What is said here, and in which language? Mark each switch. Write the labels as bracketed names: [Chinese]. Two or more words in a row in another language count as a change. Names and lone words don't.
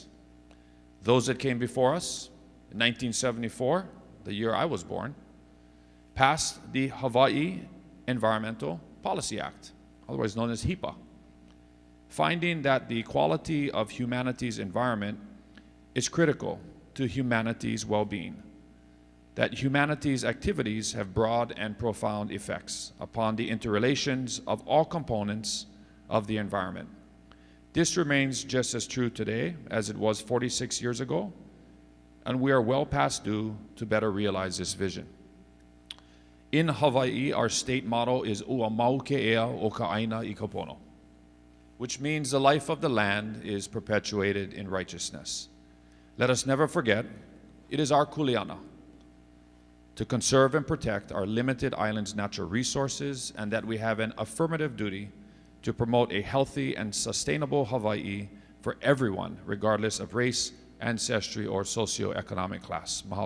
[English] Those that came before us, in 1974, the year I was born, passed the Hawaii Environmental Policy Act, otherwise known as HEPA, finding that the quality of humanity's environment is critical to humanity's well-being, that humanity's activities have broad and profound effects upon the interrelations of all components of the environment. This remains just as true today as it was 46 years ago, and we are well past due to better realize this vision. In Hawaii, our state motto is [Hawaiian] Ua mau ke ea o ka aina I ka pono, [English] which means the life of the land is perpetuated in righteousness. Let us never forget, it is our kuleana to conserve and protect our limited island's natural resources, and that we have an affirmative duty to promote a healthy and sustainable Hawaii for everyone, regardless of race, ancestry, or socioeconomic class.